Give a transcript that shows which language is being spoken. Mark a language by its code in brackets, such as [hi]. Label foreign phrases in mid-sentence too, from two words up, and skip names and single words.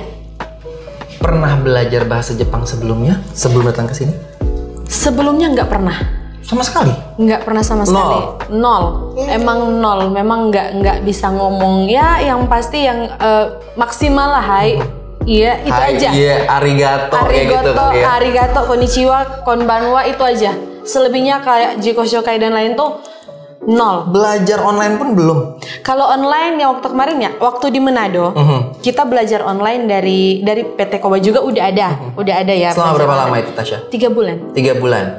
[id] Pernah belajar bahasa Jepang sebelumnya sebelum datang ke sini? Sebelumnya nggak pernah. Sama sekali? Nggak pernah sama sekali. Nol. Emang nol. Memang nggak bisa ngomong. Ya, yang pasti yang maksimal lah, hai. Iya, itu aja. Iya, arigato kayak gitu. [ja] ありがとう、こんにちは、こんばんは, [id] itu aja. Selebihnya kayak jikoshokai dan lain tuh nol. Belajar online pun belum? Kalau online ya waktu kemarin ya, waktu di Manado, kita belajar online dari PT Koba juga udah ada ya. Selama berapa lama itu Tasya? 3 bulan. 3 bulan?